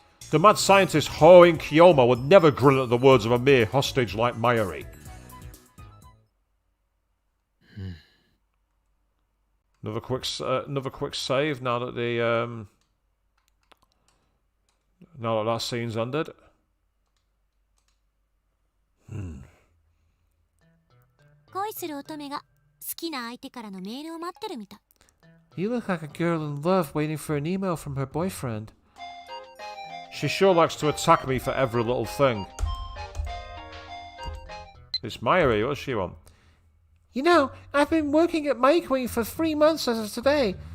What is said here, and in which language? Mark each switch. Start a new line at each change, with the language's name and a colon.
English: The mad scientist Hoin Kiyoma would never grin at the words of a mere hostage like Mayuri. Another quick save now that that scene's ended.
Japanese: 恋する乙女が好きな相手からのメールを待ってるみたい。
English: You look like a girl in love waiting for an email from her boyfriend. She sure likes to attack me for every little thing. It's Mayuri, what does she want? You know, I've been working at My Queen for 3 months as of today.